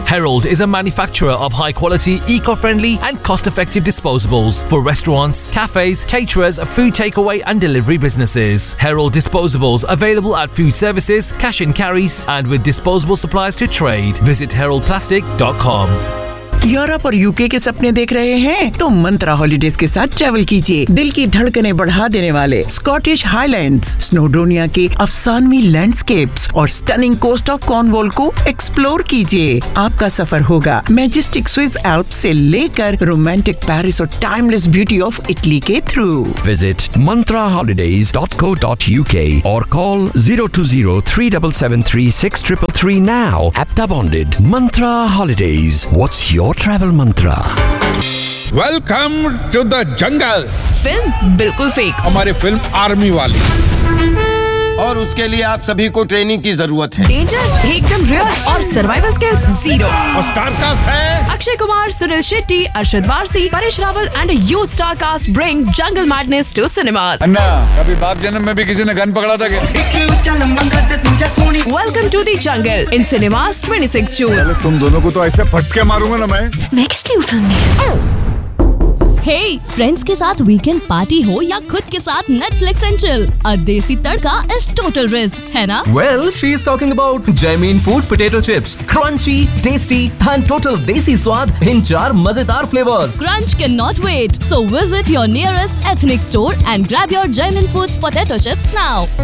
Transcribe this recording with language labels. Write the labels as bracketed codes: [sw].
[en] Herald is a manufacturer of high-quality, eco-friendly and cost-effective disposables for restaurants, cafes, caterers, food takeaway and delivery businesses. Herald disposables available at food services, cash and carries and with disposable supplies to trade. Visit heraldplastic.com. [hi] Europe और UK के सपने देख रहे हैं तो मंत्रा holidays के साथ travel कीजिए. दिल की धड़कनें बढ़ा देने वाले स्कॉटिश हाइलैंड्स, स्नोडोनिया के अफसानवी लैंडस्केप्स और स्टनिंग कोस्ट ऑफ कॉर्नवॉल को एक्सप्लोर कीजिए. आपका सफर होगा मैजेस्टिक स्विस एल्प से लेकर रोमांटिक पेरिस और टाइमलेस ब्यूटी ऑफ इटली के थ्रू. विजिट mantrahollidays.co.uk और call 0203773633 now. एप्टा bonded Mantra holidays. [en] What's Your travel mantra. Welcome to the jungle. Film? [hi] बिल्कुल fake. हमारे film army वाली. और उसके लिए आप सभी को training की जरूरत है. [en] Danger? [hi] एकदम real. और survival skills? [en] Zero. [hi] और star cast है? [en] Akshay Kumar, Sunil Shetty, Arshad Warsi, Paresh Rawal and a huge star cast bring jungle madness to cinemas. [hi] अन्ना, कभी बाप जन्म में भी किसी ने gun पकड़ा था क्या? [en] Welcome to the jungle in cinemas 26 June. [hi] तुम दोनों को तो ऐसे फटके मारूंगा ना मैं किस लिए फिल्म में Hey, फ्रेंड्स के साथ वीकेंड पार्टी हो या खुद के साथ नेटफ्लिक्स एंड चिल, [en] a desi tadka is total risk, [hi] है ना? [en] Well, she is talking about Jaimin Food Potato Chips. Crunchy, tasty and total [hi] desi swad [en] in [hi] char mazedar [en] flavors. Crunch cannot wait. So visit your nearest ethnic store and grab your Jaimin Foods potato chips now.